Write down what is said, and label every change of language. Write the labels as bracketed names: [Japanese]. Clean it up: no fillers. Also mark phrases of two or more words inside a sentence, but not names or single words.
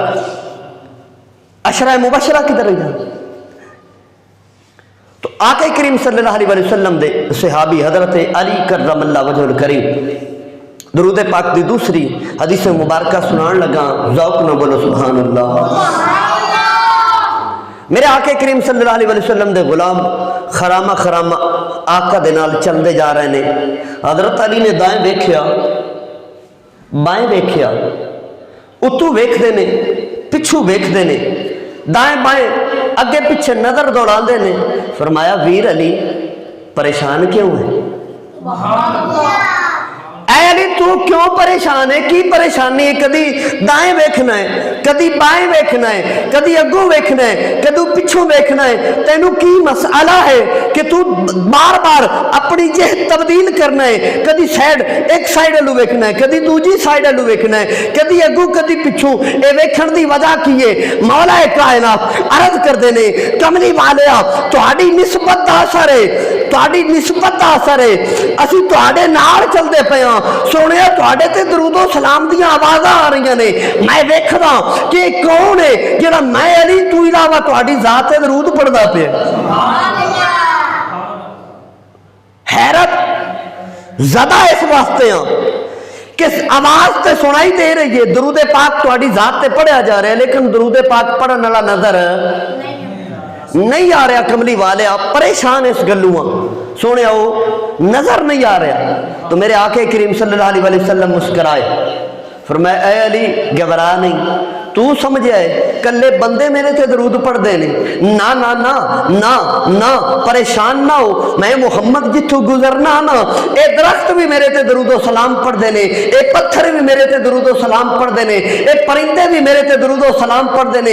[Punjabi] عشرہ مبشرہ کی طرح جا تو آقا کریم [Arabic] صلی اللہ علیہ وسلم [Punjabi] دے صحابی حضرت علی [Arabic] کرم اللہ وجہ الکریم [Punjabi] درود پاک دی دوسری حدیث مبارکہ سنان لگا، ذوق نہ بولو [Arabic] سبحان اللہ۔ [Punjabi] میرے آقا کریم [Arabic] صلی اللہ علیہ وسلم [Punjabi] دے غلام خرامہ خرامہ آقا دے نال چلدے جا رہے نے۔ حضرت علی نے دائیں ویکھیا، بائیں ویکھیا، اتو ویکھ دے نے، پچھو ویکھ دے نے، دائیں بائیں اگے پیچھے نظر دوڑا دے نے۔ فرمایا ویر علی پریشان کیوں ہے؟ اے علی تو کیوں پریشان ہے؟ کی پریشانی ہے؟ کدی دائیں ویکھنا ہے، کدی بائیں ویکھنا ہے، کدی اگوں ویکھنا ہے، کدی پچھوں ویکھنا ہے، تینوں کی مسئلہ ہے کہ تو بار بار اپنی جہت تبدیل کرنا ہے؟ کدی سائیڈ ایک سائیڈ الو ویکھنا ہے، کدی دوجی سائیڈ الو ویکھنا ہے، کدی اگوں کدی پچھوں۔ اے ویکھن دی وجہ کی ہے؟ مولا کائنات عرض کر دینے کملی والیا تہاڈی نسبت دا اثر ہے، تہاڈی نسبت دا اثر ہے، اسی تہاڈے نال چلدے پئے ہاں۔ سونے تہاڈے تے درود و سلام دیاں آوازاں آ رہی نے، میں ویکھدا کہ کون ہے جڑا میں علی تو علاوہ تہاڈی ذات تے درود پڑھدا پیا۔ حیرت زدہ اس واسطے ہاں کہ آواز تے سنائی دے رہی ہے، درود پاک تہاڈی ذات تے پڑھیا جا رہا ہے، لیکن درود پاک پڑھن والا نظر نہیں آ رہا۔ کملی والے آپ پریشان اس گلوں سونے آؤ نظر نہیں آ رہا۔ تو میرے آقا کریم [Arabic] صلی اللہ علیہ وسلم [Punjabi] مسکرائے، فرمایا اے علی گھبرا نہیں، تو سمجھے ہے کلے بندے میرے تے درود پڑھ دینے، نا نا نا نا نا پریشان نہ ہو، میں محمد جتھو گزرنا نا اے درخت بھی میرے تے درود و سلام پڑھ دینے، اے پتھر بھی میرے تے درود و سلام پڑھ دینے، اے پرندے بھی میرے تے درود و سلام پڑھ دینے۔